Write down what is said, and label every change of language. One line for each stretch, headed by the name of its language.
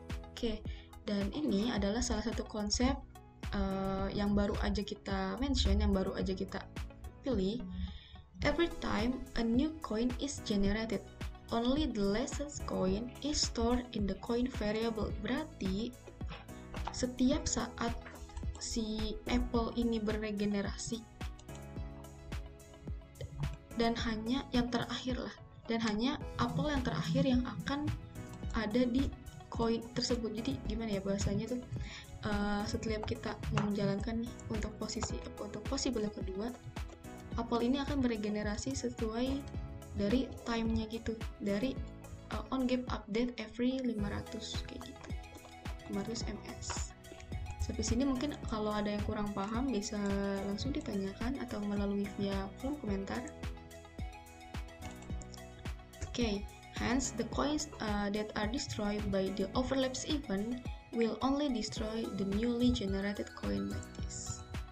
Indonesian: Oke, dan ini adalah salah satu konsep yang baru aja kita mention, yang baru aja kita pilih.
English: Every time a new coin is generated, only the latest coin is stored in the coin variable.
Indonesian: Berarti setiap saat si apple ini beregenerasi, dan hanya yang terakhir lah, dan hanya apel yang terakhir yang akan ada di koin tersebut. Jadi gimana ya bahasanya tuh, setiap kita mau menjalankan nih untuk possible yang kedua, apel ini akan beregenerasi sesuai dari time-nya gitu, dari on game update every 500 kayak gitu, 500 ms. Sampai sini mungkin kalau ada yang kurang paham bisa langsung ditanyakan atau melalui via kolom komentar.
English: Okay, hence the coins that are destroyed by the overlaps event will only destroy the newly generated coin like this.